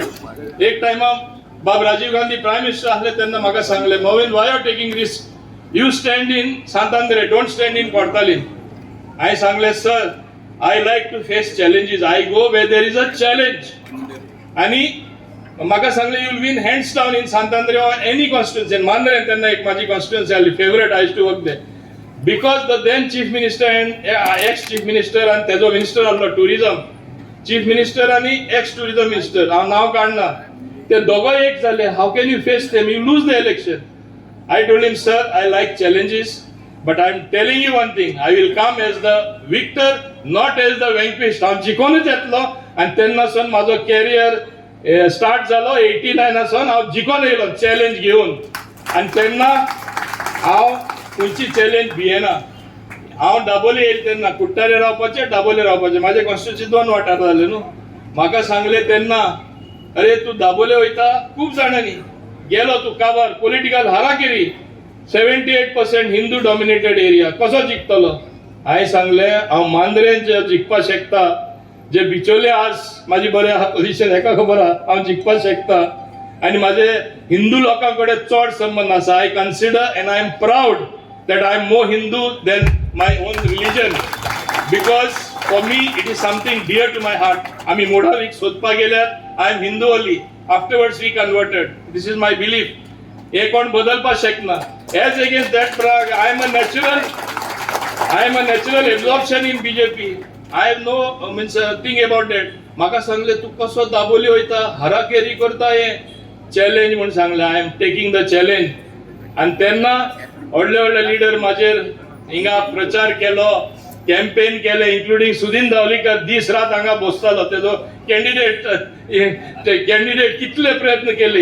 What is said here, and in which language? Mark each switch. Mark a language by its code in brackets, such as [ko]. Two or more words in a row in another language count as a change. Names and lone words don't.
[kok] एक टायमा बाब राजीव गांधी [en] prime minister [kok] आसले तेन्ना म्हाका सांगले, [en] Movin why are taking risk, you stand in Santandre, don't stand in Cortalim. [kok] हांवें सांगले, [en] sir I like to face challenges, I go where there is a challenge. [kok] आनी म्हाका सांगले, [en] you will win hands down in Santandre or any constituency. [kok] मांद्रे तेन्ना एक माझी कॉन्स्टिट्युन्सी आसली, फेवरेट, [en] I used to work there. because the then chief minister and ex chief minister [kok] आनी तेजो मिनिस्टर आसलो टुरिझम, [en] chief minister आनी ex tourism minister, [kok] हांव नांव काडना, ते दोगोय एक जाले. [en] how can you face them, you lose the election. I told him, sir, I like challenges, but I'm telling you one thing, I will come as the victor, not as the vanquished. [kok] हांव जिखोनूच येतलो. आनी तेन्नासून म्हाजो कॅरियर स्टार्ट जालो. 89 हांव जिखोन येयलो चॅलेंज घेवन. आनी तेन्ना हांव खंयची चॅलेंज भियेना. हांव दाबोले येयले तेन्ना कुट्टारे रावपाचें, दाबोले रावपाचें. म्हाजे कॉन्स्टिट्युन्सी 2 वाठार जाले न्हू. म्हाका सांगले तेन्ना, अरे तूं दाबोले वयता, खूब जाणांनी गेलो तू काबार, [en] political harakiri, [kok] 78% [en] Hindu dominated area, [kok] कसो जिखतलो. हांवें सांगले, हांव मांद्रेन जे जिखपा शकता, जे बिचोले आज माझी बरें आहा पोजिशन, हेका खबर आहा, हांव जिखपा शकता. आनी म्हाजे हिंदू लोकां कडेन चड संबंध आसा. [en] I consider and I am proud that I am more Hindu than my own religion, because for me it is something dear to my heart. [kok] आमी मोडावीक सोदपाक गेल्यार [en] I am Hindu only, afterwards we converted. this is my belief. [kok] हे कोण बदलपाक शकना. [en] as against that I am a natural absorption in BJP. I have no means thing about that. [kok] म्हाका सांगले, तू कसो दाबोली वयता, हाराकेरी करता, हे चॅलेंज म्हणून सांगले. [en] I am taking the challenge. [kok] आनी तेन्ना व्हडले व्हडले लिडर म्हाजेर हिंगा प्रचार केलो, कॅम्पेन केले, इन्क्लुडिंग सुदीन धावलीकर दीस रात हांगा बसतालो. तेजो कॅन्डिडेट कितले प्रयत्न केले.